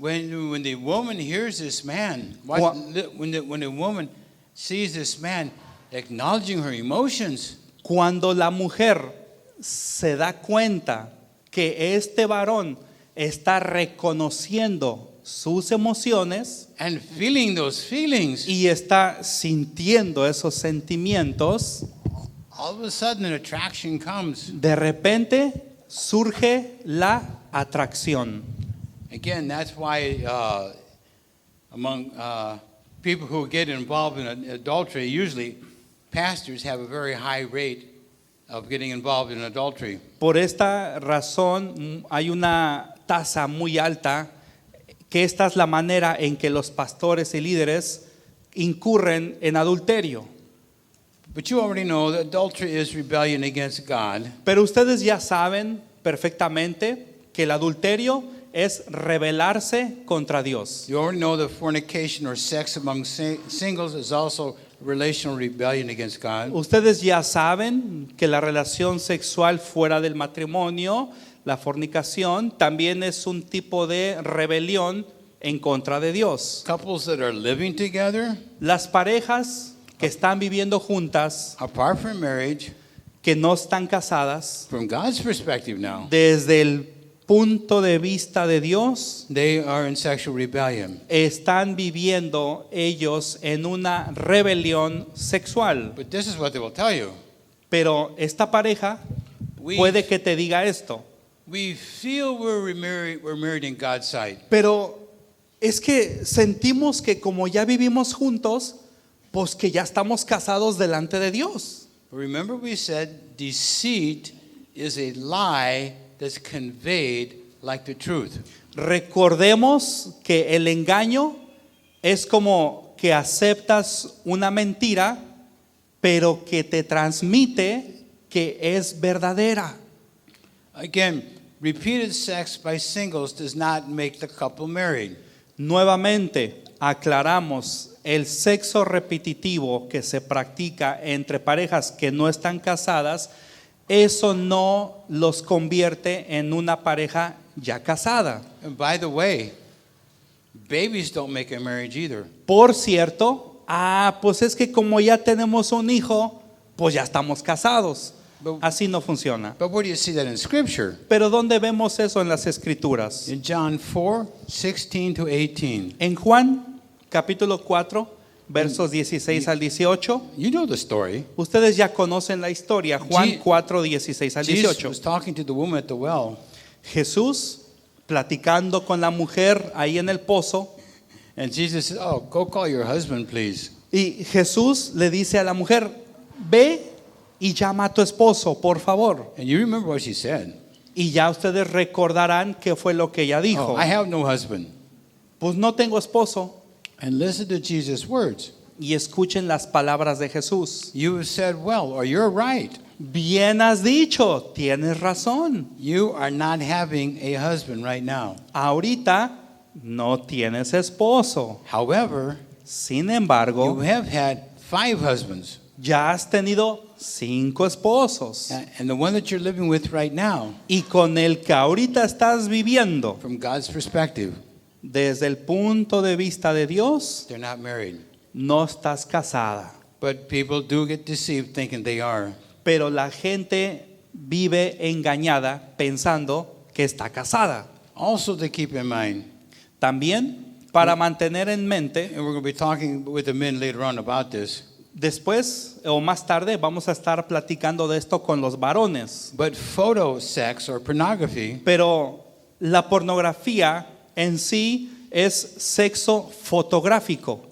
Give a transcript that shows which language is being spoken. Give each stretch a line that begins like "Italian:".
English: When the woman hears this man, when the woman sees this man acknowledging her emotions,
Spanish: Cuando la mujer se da cuenta que este varón está reconociendo sus emociones
English: and feeling those feelings,
Spanish: y está sintiendo esos sentimientos,
English: all of a sudden an attraction comes.
Spanish: de repente surge la atracción.
English: Again, that's why among people who get involved in adultery, usually pastors have a very high rate of getting involved in adultery.
Spanish: Por esta razón hay una tasa muy alta, que esta es la manera en que los pastores y líderes incurren en adulterio.
English: But you already know that adultery is rebellion against God.
Spanish: Pero ustedes ya saben perfectamente que el adulterio es rebelarse contra Dios.
English: You already know that fornication or sex among singles is also relational rebellion against God.
Spanish: Ustedes ya saben que la relación sexual fuera del matrimonio, la fornicación, también es un tipo de rebelión en contra de Dios.
English: Couples that are living together,
Spanish: Las parejas que están viviendo juntas,
English: apart from marriage,
Spanish: que no están casadas,
English: from God's perspective now,
Spanish: desde el punto de vista de Dios,
English: they are in sexual rebellion.
Spanish: están viviendo ellos en una rebelión sexual.
English: But this is what they will tell you.
Spanish: Pero esta pareja puede que te diga esto.
English: We feel we're married in God's sight.
Spanish: Pero es que sentimos que como ya vivimos juntos, pues que ya estamos casados delante de Dios.
English: But remember we said deceit is a lie that's conveyed like the truth.
Spanish: Recordemos que el engaño es como que aceptas una mentira, pero que te transmite que es verdadera.
English: Again, repeated sex by singles does not make the couple married.
Spanish: Nuevamente, aclaramos, el sexo repetitivo que se practica entre parejas que no están casadas, eso no los convierte en una pareja ya casada.
English: And by the way, babies don't make a marriage either.
Spanish: Por cierto, pues es que como ya tenemos un hijo, pues ya estamos casados. Así no funciona.
English: But where do you see that in Scripture?
Spanish: Pero ¿dónde vemos eso en las Escrituras?
English: In John 4:16 to 18.
Spanish: En Juan, capítulo 4, versos 16 al 18.
English: You know the story.
Spanish: Ustedes ya conocen la historia. Juan 4, 16 al
English: Jesus
Spanish: 18.
English: was talking to the woman at the well,
Spanish: Jesús platicando con la mujer ahí en el pozo.
English: and Jesus said, "Oh, go call your husband, please."
Spanish: Y Jesús le dice a la mujer, ve y llama a tu esposo, por favor.
English: And you remember what she said.
Spanish: Y ya ustedes recordarán qué fue lo que ella dijo.
English: Oh, I have no husband.
Spanish: Pues no tengo esposo.
English: And listen to Jesus' words.
Spanish: Y escuchen las palabras de Jesús.
English: You have said well, or you're right.
Spanish: Bien has dicho, tienes razón.
English: You are not having a husband right now.
Spanish: Ahorita no tienes esposo.
English: However,
Spanish: Sin
English: you
Spanish: embargo,
English: have had 5 husbands.
Spanish: ya has tenido 5 esposos.
English: And the one that you're living with right now,
Spanish: Y con el que ahorita estás viviendo,
English: from God's perspective,
Spanish: desde el punto de vista de Dios,
English: they're not married.
Spanish: no estás casada.
English: But people do get deceived thinking they are.
Spanish: Pero la gente vive engañada pensando que está casada.
English: Also to keep in mind,
Spanish: También, para mantener en mente,
English: and we're going to be talking with the men later on about this,
Spanish: después o más tarde vamos a estar platicando de esto con los varones.
English: but photo sex or pornography
Spanish: Pero la pornografía en sí es sexo fotográfico.